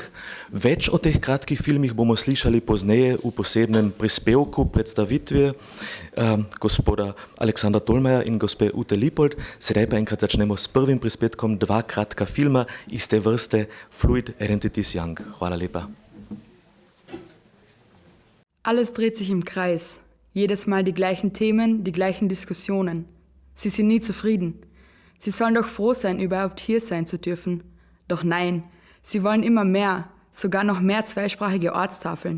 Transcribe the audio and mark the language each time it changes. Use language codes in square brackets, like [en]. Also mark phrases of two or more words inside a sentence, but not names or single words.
[sl] Več o teh kratkih filmih bomo slišali pozneje v posebnem prispevku predstavitve gospoda Aleksandra Tolmaja in gospe Ute Lipold. Sedaj pa enkrat začnemo s prvim prispevkom, dva kratka filma iz te vrste Fluid Identities Young. Hvala lepa. [de] Alles dreht sich im Kreis. Jedes Mal die gleichen Themen, die gleichen Diskussionen. Sie sind nie zufrieden. Sie sollen doch froh sein, überhaupt hier sein zu dürfen. Doch nein, sie wollen immer mehr, sogar noch mehr zweisprachige Ortstafeln.